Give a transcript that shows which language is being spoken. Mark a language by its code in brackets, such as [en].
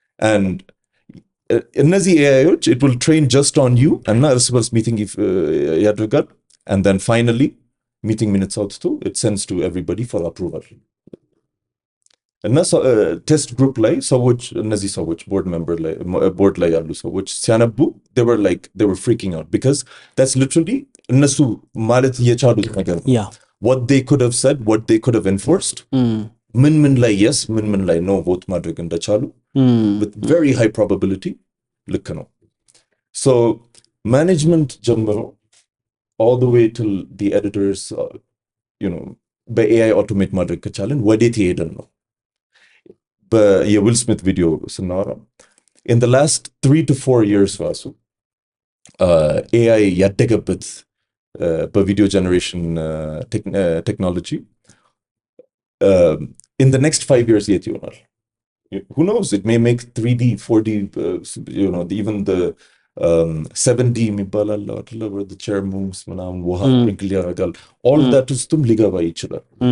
[en] And [am] እነዚህ AIዎች [en] it will train just on you [am] እና እርስ በርስ [en] meeting [am] ያደርጋል [en] and then finally meeting minutes [am] አውጥቶ [en] it sends to everybody for approval. [am] እና ቴስት ግሩፕ ላይ ሰዎች እነዚህ ሰዎች ቦርድ ላይ ያሉ ሰዎች ሲያነቡ [en] they were freaking out because that's literally [am] እነሱ ማለት የቻሉት ነገር ነው. [en] What they could have said, what they could have enforced, [am] ምን ላይ [en] yes, ምን ላይ no vote [am] ማድረግ እንደቻሉ [en] with very high probability [am] ልክ ነው. So management ጀምሮ [en] all the way till the editors [am] በAI automate ማድረግ ከቻለን ወዴት ይሄዳል ነው. የዊል ስሚት ቪዲዮ ስናወራ [en] in the last 3 to 4 years [am] ራሱ AI ያደገበት በቪዲዮ ጀነሬሽን ቴክኖሎጂ [en] in the next 5 years [am] የት ይሆናል? [en] Who knows? It may make 3D, 4D, even the 7D [am] የሚባላል አይደለ [en] where the chair moves [am] ምናምን ውሃ ሪንክል ያደርጋል. [en] all that [am] ውስጥም ሊገባ ይችላል.